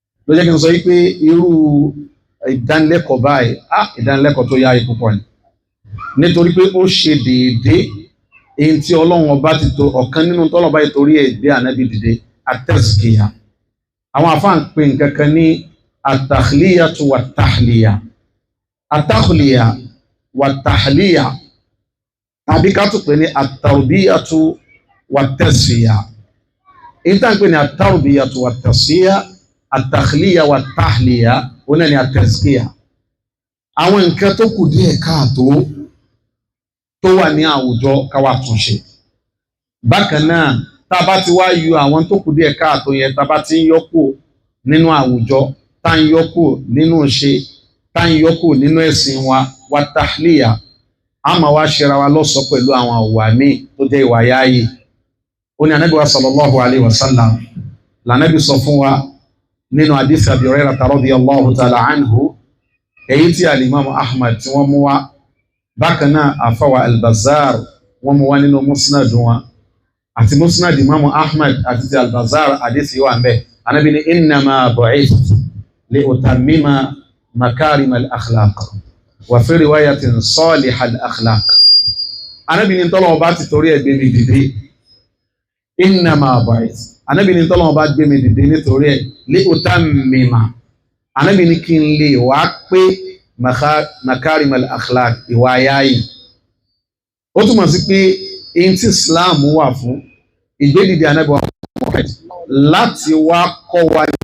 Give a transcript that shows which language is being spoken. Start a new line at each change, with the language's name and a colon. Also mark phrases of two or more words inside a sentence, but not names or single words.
Yoruba: ló jẹ́ kí n sọ wípé irú ìdánilẹ́kọ̀ọ́ báyìí ìdánilẹ́kọ̀ọ́ tó yáyé púpọ̀ ni nítorí pé ó ṣe déédéé èyí tí Ọlọ́run ọba ti tó ọ̀kan nínú tọ́lọ̀ báyìí torí ẹ̀ gbé ànábì dìde at-tazkiyah. Àwọn àfáà ń pè nǹkan kan ní
Arabic: التخلية والتحلية، التخلية والتحلية,
Yoruba: tàbí ká tún pè ní
Arabic: التربية والتصفية.
Yoruba: Èyí tá ń pè ní
Arabic: التربية والتصفية، التخلية والتحلية,
Yoruba: ó náà ní at-tazkiyah. Àwọn nǹkan tó kù díẹ̀ káàtó tó wà ní àwùjọ káwà túnṣe. Bákan náà tá bá ti wá yọ àwọn tó kù díẹ̀ káàtó yẹn, tá bá ti ń yọkù nínú àwùjọ, tá ń yọkù nínú ṣe, tá ń yọkù nínú ẹ̀sìn wa,
Arabic: والتحلية,
Yoruba: a máa wá ṣera wa lọ́sọ̀ pẹ̀lú àwọn àwà míì tó jẹ́ ìwà yáàyè. Ó ní Ànábì wa
Arabic: صلى الله عليه وسلم
Yoruba: lànàbí sọ fún wa nínú
Arabic: حديث أبي هريرة رضي الله تعالى عنه,
Yoruba: èyí tí al-Imam Ahmad tí wọ́n mú wá, bákan náà àfáwà al-Bazzar wọ́n mú wá nínú musnad wọn, àti musnad Imam Ahmad àti ti al-Bazzar àdísì wà ń bẹ. Ànábì ní
Arabic: إنما بعثت لأتمم مكارم الأخلاق وفي رواية صالح الأخلاق.
Yoruba: Ànábì ní tọ́lọ́run bá ti torí ẹ̀ gbé mi dìde,
Arabic: إنما بعثت,
Yoruba: Ànábì ní tọ́lọ́run bá gbé mi dìde nítorí ẹ̀
Arabic: لأتمم,
Yoruba: Ànábì ní kí n lè wá pé
Arabic: مكارم الأخلاق,
Yoruba: ìwà yáàyè. Ó túmọ̀ sí pé in tí Islam wà fún ìgbédìde Ànábì wa láti wá kọ́ wa